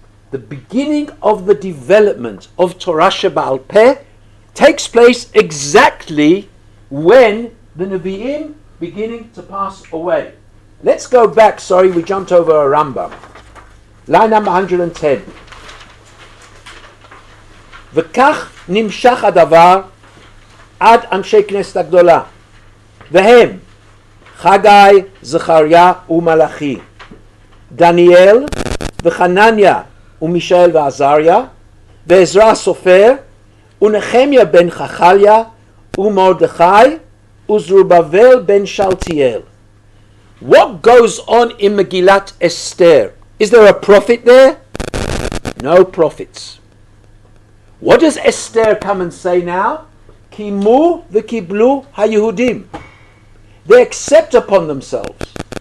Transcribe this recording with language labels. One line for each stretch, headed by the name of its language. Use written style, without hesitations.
English: the beginning of the development of Torah Sheba'al Peh takes place exactly when the Nevi'im beginning to pass away. Let's go back, we jumped over a Rambam. Line number 110.
Hebrew: וכך נמשך הדבר עד אנשי כנסת הגדולה, והם חגי, זכריה ומלאכי, דניאל וחנניה ומישאל ועזריה, ועזרא הסופר, ונחמיה בן חכליה, ומרדכי, וזרובבל בן שלתיאל.
English: What goes on in Megillat Esther? Is there a prophet there? No prophets. What does Esther come and say now?
Hebrew: Kimu v'kiblu haYehudim.
English: They accept upon themselves.